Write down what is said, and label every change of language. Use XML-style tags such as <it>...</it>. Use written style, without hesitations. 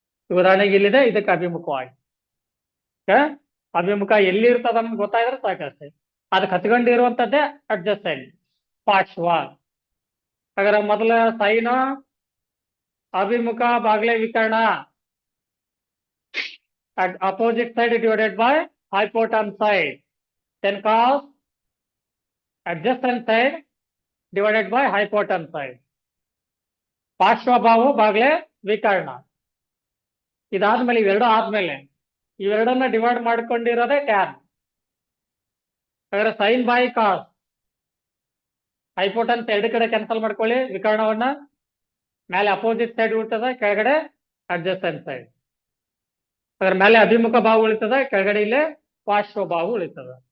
<kn>ಉದಾಹರಣೆಗೆ ಇಲ್ಲಿದೆ, ಇದಕ್ಕೆ ಅಭಿಮುಖವಾಗಿ. ಅಭಿಮುಖ ಎಲ್ಲಿ ಇರ್ತದ ನಮ್ಗೆ ಗೊತ್ತಾದ್ರೆ ಸಾಕಷ್ಟೇ. ಅದಕ್ಕೆ ಹತ್ಕೊಂಡಿರುವಂತದ್ದೇ ಅಡ್ಜಸ್ಟೆಂಟ್, ಪಾರ್ಶ್ವ. ಹಾಗಾದ್ರೆ ಮೊದಲ ಸೈನ್ ಅಭಿಮುಖ ಬಾಗ್ಲೆ ವಿಕರ್ಣ,</kn> <en>Opposite side divided by hypotenuse side. then cos adjacent side divided by hypotenuse side.</en> <kn>ಪಾರ್ಶ್ವಭಾವು ಬಾಗ್ಲೆ ವಿಕರ್ಣ. ಇದಾದ್ಮೇಲೆ ಇವೆರಡು ಆದ್ಮೇಲೆ ಇವೆರಡನ್ನ ಡಿವೈಡ್ ಮಾಡ್ಕೊಂಡಿರೋದೇ ಟ್ಯಾನ್. ಹಾಗಾದ್ರೆ ಸೈನ್ ಬೈ ಕಾಸ್, ಹೈಪೋಟನ್ಸ್ ಎರಡು ಕಡೆ ಕ್ಯಾನ್ಸಲ್ ಮಾಡ್ಕೊಳ್ಳಿ ವಿಕರ್ಣವನ್ನ. ಮೇಲೆ ಅಪೋಸಿಟ್ ಸೈಡ್ ಉಳಿತದ, ಕೆಳಗಡೆ ಅಡ್ಜಸ್ಟೆಂಟ್ ಸೈಡ್. ಅದ್ರ ಮೇಲೆ ಅಭಿಮುಖ ಬಾವು ಉಳಿತದ, ಕೆಳಗಡೆ ಇಲ್ಲೇ ಪಾರ್ಶ್ವ ಬಾವು ಉಳಿತದ.</kn>